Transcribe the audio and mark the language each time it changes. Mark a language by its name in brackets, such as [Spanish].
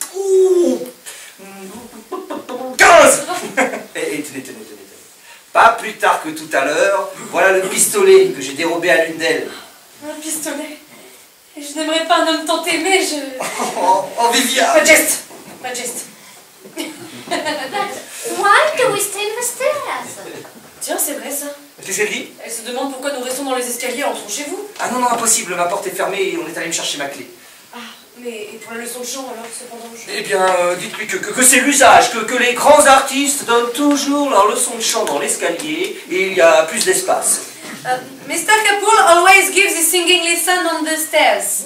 [French] Ouh. 15. Et tenez. Pas plus tard que tout à l'heure, voilà le pistolet que j'ai dérobé à l'une d'elles. Un pistolet. Et je n'aimerais pas un homme tant aimé, je... Oh, Viviane. Pas de geste. Pas de geste. [English] Why do we stay in the stairs? [French] Tiens, c'est vrai ça. Qu'est-ce qu'elle dit? Elle se demande pourquoi nous restons dans les escaliers, entrons chez vous. Ah non, impossible, ma porte est fermée et on est allé me chercher ma clé. Ah, mais et pour la leçon de chant alors, cependant Eh bien, dites-lui que c'est l'usage, que les grands artistes donnent toujours leur leçon de chant dans l'escalier et il y a plus d'espace. [English] Mr. Capoul always gives his singing lesson on the stairs.